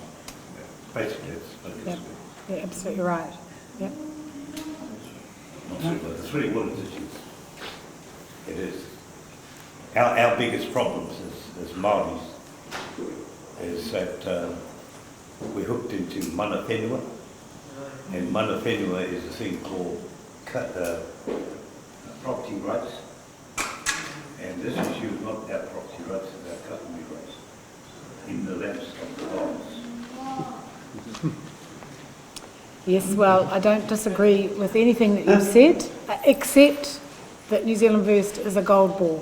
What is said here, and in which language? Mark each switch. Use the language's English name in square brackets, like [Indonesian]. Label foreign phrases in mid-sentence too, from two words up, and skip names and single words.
[English] Basically, it's Yeah, absolutely right. Yep. Not true, but the three waters issues, it is. Our biggest problems as Māoris is that we're hooked into [Māori] mana whenua, [English] and [Māori] mana whenua [English] is a thing called property rights, and this issue is not about property rights, it's about customary rights in the lapse of the laws. Yes, well, I don't disagree with anything that you've said, except that New Zealand First is a gold ball.